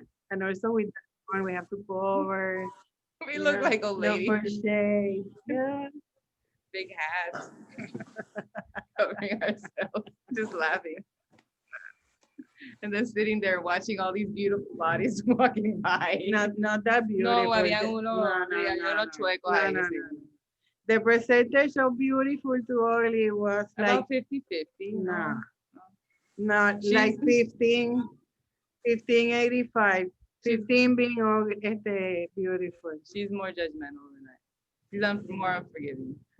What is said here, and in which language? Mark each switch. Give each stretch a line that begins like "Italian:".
English: And also with that one, we have to cover. We look like old no ladies. for shade. Yeah. Big hats. Covering ourselves, just laughing. And then sitting there watching all these beautiful bodies walking by. Not that beautiful.
Spanish: No, había uno chueco ahí, sí.
English: The percentage of beautiful to ugly was like About 50-50. nah. No. Not She's- like 1585. 15 being beautiful. She's more judgmental than I. She's more unforgiving.